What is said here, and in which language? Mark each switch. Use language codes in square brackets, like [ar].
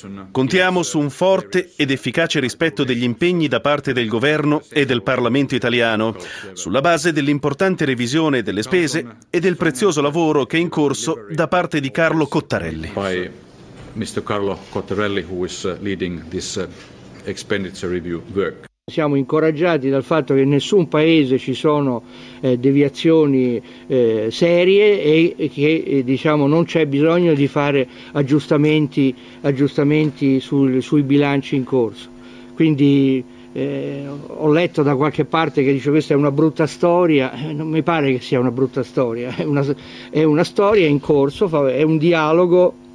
[it] Contiamo su un forte ed efficace rispetto degli impegni da parte del governo e del Parlamento italiano, sulla base dell'importante revisione delle spese e del prezioso lavoro che è in corso da parte di Carlo Cottarelli. [en] Mr. Carlo Cottarelli, who is leading this expenditure review work. [it] Siamo incoraggiati dal fatto che in nessun paese ci sono deviazioni serie e che diciamo non c'è bisogno di fare aggiustamenti sui bilanci in corso. Quindi ho letto da qualche parte che dice questa è una brutta storia, non mi pare che sia una brutta storia, è una storia in corso, è un dialogo